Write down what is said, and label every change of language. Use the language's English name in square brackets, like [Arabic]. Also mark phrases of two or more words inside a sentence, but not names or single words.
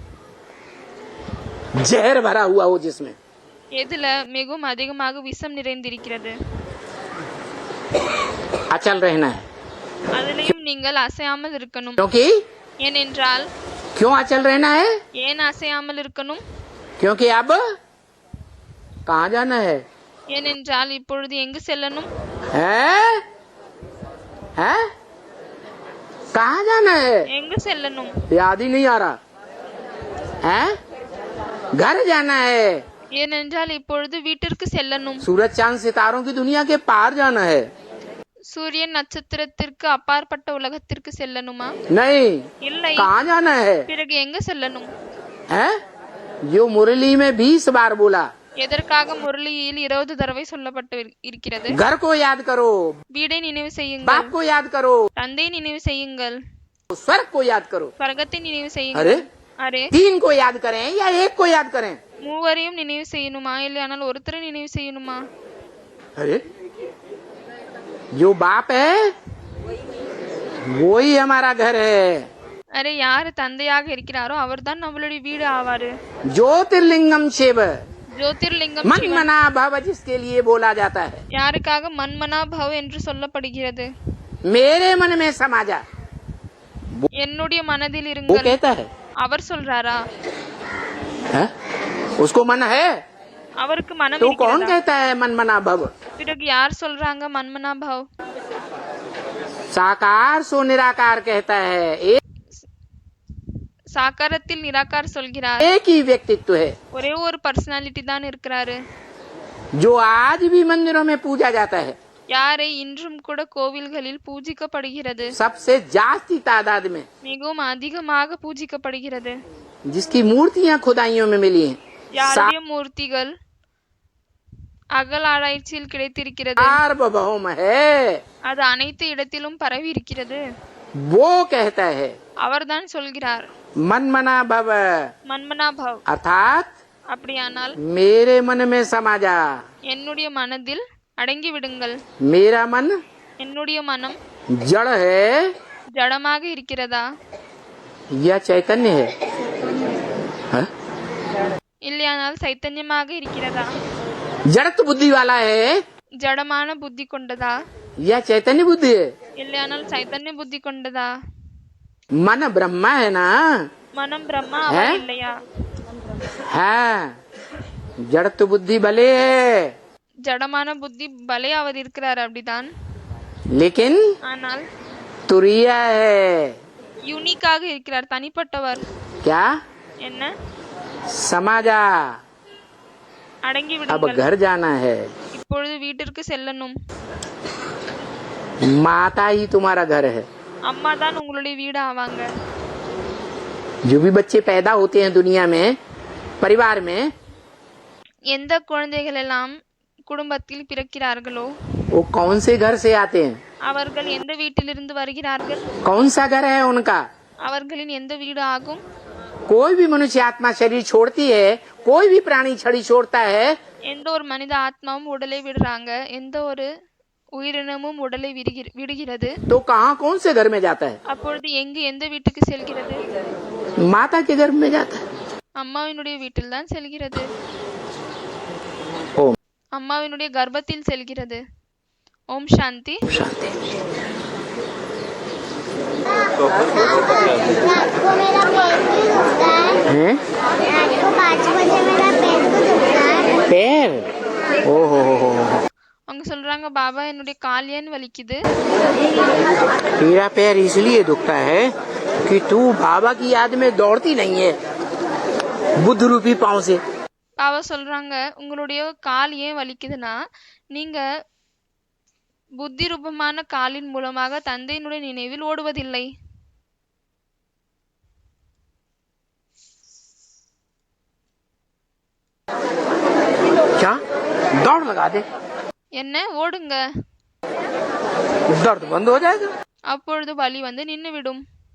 [Hindi] जहर भरा हुआ हो जिसमें, [Tamil] எதுல மிகவும் அதிகமாக விஷம் நிறைந்திருக்கிறது, [Hindi] अचल रहना है। [Tamil] அதிலையும் நீங்கள் அசையாமல் இருக்கணும். [Hindi] क्योंकि [Tamil] ஏனென்றால் [Hindi] क्यों अचल रहना है? [Tamil] ஏன் அசையாமல் இருக்கணும்? [Hindi] क्योंकि अब कहाँ जाना है? [Tamil] ஏனென்றால் இப்பொழுது எங்கு செல்லணும்? [Hindi] हैं? हैं? कहाँ जाना है? [Tamil] எங்கு செல்லணும்? [Hindi] याद ही नहीं आ रहा। हैं? घर जाना है। [Tamil] ஏனென்றால் இப்பொழுது வீட்டிற்கு செல்லணும். [Hindi] सूरज चांद सितारों की दुनिया के पार जाना है। [Tamil] சூரியன் நட்சத்திரத்திற்கு அப்பாற்பட்ட உலகத்திற்கு செல்லணுமா? [Hindi] नहीं, [Tamil] இல்லை. [Hindi] कहाँ जाना है? [Tamil] பிறகு எங்க செல்லணும்? [Hindi] हैं? जो मुरली में 20 बार बोला, [Tamil] எதற்காக முரளியில் 20 தடவை சொல்லப்பட்டு இருக்கிறது? [Hindi] घर को याद करो, [Tamil] வீடை நினைவு செய்யுங்கள், [Hindi] बाप को याद करो, [Tamil] தந்தையை நினைவு செய்யுங்கள், [Hindi] स्वर्ग को याद करो। [Tamil] ஸ்வர்கத்தை நினைவு [Hindi] अरे [Tamil] செய்யுங்கள். அரே, [Hindi] 3 को याद करें या 1 को याद करें? [Tamil] மூவரையும் நினைவு செய்யணுமா இல்லையானால் ஒருத்தரை நினைவு செய்யணுமா? [Hindi] अरे जो बाप है वही हमारा घर है। [Tamil] அரே, யாரு தந்தையாக இருக்கிறாரோ அவர்தான் நம்மளுடைய வீடு ஆவாரு. [Hindi] ज्योतिर्लिंगम शिव [Tamil] ஜோதிர்லிங்கம் [Hindi] मन [Tamil] சிவன். [Hindi] मना भव जिसके लिए बोला जाता है, [Tamil] யாருக்காக [Sanskrit] मन्मना भव [Tamil] என்று சொல்லப்படுகிறது? [Hindi] मेरे मन में समा जा, [Tamil] என்னுடைய மனதில் [Hindi] वो [Tamil] இருங்கள். [Hindi] कहता है। [Tamil] அவர் சொல்றாரா? [Hindi] है? उसको मन है [Tamil] அவருக்கு மனம் [Hindi] तो कौन [Tamil] இருக்கிறதா? [Hindi] कहता है मन मना भव? [Tamil] பிறகு யார் சொல்றாங்க [Sanskrit] मन्मना भव? [Hindi] साकार सो निराकार कहता है। [Tamil] சாக்காரத்தில் நிராகார் சொல்கிறார். [Hindi] एक ही व्यक्तित्व है [Tamil] ஒரே ஒரு பர்சனாலிட்டி தான் இருக்கிறாரு. [Hindi] जो आज भी मंदिरों में पूजा जाता है, [Tamil] யாரை இன்றும் கூட கோவில்களில் பூஜிக்கப்படுகிறது, [Hindi] सबसे जास्ती तादाद में, [Tamil] மிகவும் அதிகமாக பூஜிக்கப்படுகிறது. [Hindi] जिसकी मूर्तियां खुदाइयों में मिली हैं, [Tamil] யாருடைய மூர்த்திகள் அகல் ஆராய்ச்சியில் கிடைத்திருக்கிறது, [Hindi] सार्वभौम है, [Tamil] அது அனைத்து இடத்திலும் பரவி இருக்கிறது. [Hindi] वो कहता है [Tamil] அவர்தான் சொல்கிறார் [Hindi] मन मना भव, [Sanskrit] मन्मना भव. [Hindi] अर्थात [Tamil] அப்படியானால் [Hindi] मेरे मन में समा जा। [Tamil] என்னுடைய மனதில் அடங்கி விடுங்கள். [Hindi] मेरा मन [Tamil] என்னுடைய மனம் [Hindi] जड़ है [Tamil] ஜடமாக இருக்கிறதா [Hindi] या चैतन्य है? हाँ? [Tamil] இல்லையானால் சைத்தன்யமாக இருக்கிறதா? [Hindi] जड़त बुद्धि वाला है [Tamil] ஜடமான புத்தி கொண்டதா [Hindi] या चैतन्य बुद्धि है? [Tamil] இல்லையானால் சைத்தன்ய புத்தி கொண்டதா? [Hindi] मन ब्रह्मा है ना? [Tamil] மனம் பிரம்மா அவா இல்லையா? [Hindi] हाँ, जड़त बुद्धि भले है [Tamil] ஜடமான புத்தி பலையாவது இருக்கிறார் அப்படிதான். [Hindi] लेकिन [Tamil] ஆனால் [Hindi] तुरिया है। [Tamil] யூனிக்காக இருக்கிறார், தனிப்பட்டவர். [Hindi] क्या? [Tamil] என்ன? [Hindi] समा जा, [Tamil] அடங்கி [Hindi] अब [Tamil] விடுங்கள். [Hindi] घर जाना है। [Tamil] இப்பொழுது வீட்டிற்கு செல்லணும். [Hindi] माता ही तुम्हारा घर है। [Tamil] அம்மா தான் உங்களுடைய வீடு ஆவாங்க. [Hindi] जो भी बच्चे पैदा होते हैं दुनिया में, परिवार में, [Tamil] எந்த குழந்தைகள் எல்லாம் குடும்பத்தில் பிறக்கிறார்களோ [Hindi] वो कौन से घर से आते हैं? [Tamil] அவர்கள் எந்த வீட்டிலிருந்து வருகிறார்கள்? [Hindi] कौन सा घर है उनका? [Tamil] அவர்களின் எந்த வீடு ஆகும்? [Hindi] कोई भी मनुष्य आत्मा शरीर छोड़ती है, कोई भी प्राणी शरीर छोड़ता है, [Tamil] எந்த ஒரு மனித ஆத்மாவும் உடலை விடுறாங்க, எந்த ஒரு உயிரினமும் உடலை விடுகிறது. [Hindi] तो कहाँ कौन से घर में जाता है? [Tamil] அப்பொழுது எங்கு எந்த வீட்டுக்கு செல்கிறது? [Hindi] माता के घर में जाता है। [Tamil] அம்மாவினுடைய வீட்டில் தான் செல்கிறது. [Hindi] ओम [Tamil] அம்மாவினுடைய கர்ப்பத்தில் செல்கிறது. [Hindi] ओम शांति. शांति। रात को मेरा पेट भी दुखता है। हैं? रात को 5 बजे मेरा पेट भी दुखता है। पैर? ओ हो। [Tamil] அவங்க சொல்றாங்க, பாபா என்னுடைய கால் ஏன் வலிக்குது? [Hindi] तेरा पैर इसलिए दुखता है कि तू बाबा की याद में दौड़ती नहीं है बुद्ध रूपी पाँव से। [Tamil] பாபா சொல்றாங்க, உங்களுடைய கால் ஏன் வலிக்குதுன்னா, நீங்க புத்தி ரூபமான காலின் மூலமாக தந்தையினுடைய நினைவில் ஓடுவதில்லை. [Hindi] क्या? दौड़ लगा दे, [Tamil] என்ன? ஓடுங்க, [Hindi] दर्द बंद हो जाएगा। [Tamil] அப்பொழுது வலி வந்து நின்றுவிடும்.